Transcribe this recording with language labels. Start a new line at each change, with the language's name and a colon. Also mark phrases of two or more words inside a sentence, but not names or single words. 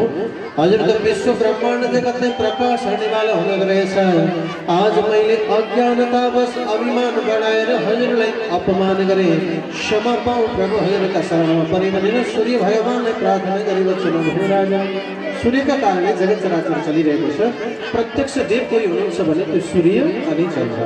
Nepali: हजुर त विश्व ब्रह्मांड जगत में प्रकाश हर्ने वाला हुन रहेछ। आज मैले अज्ञानतावश अभिमान बढाएर हजुरलाई अपमान गरे, क्षमा पाऊ प्रभु। हजुरका शरणमा परे भनेर सूर्य भगवानलाई प्रार्थना गरेको छु राजा। सूर्यका कारणले जगत चराचर चलिरहेको छ। प्रत्यक्ष देव कोही हुनुहुन्छ भने त्यो सूर्य अनि चन्द्र।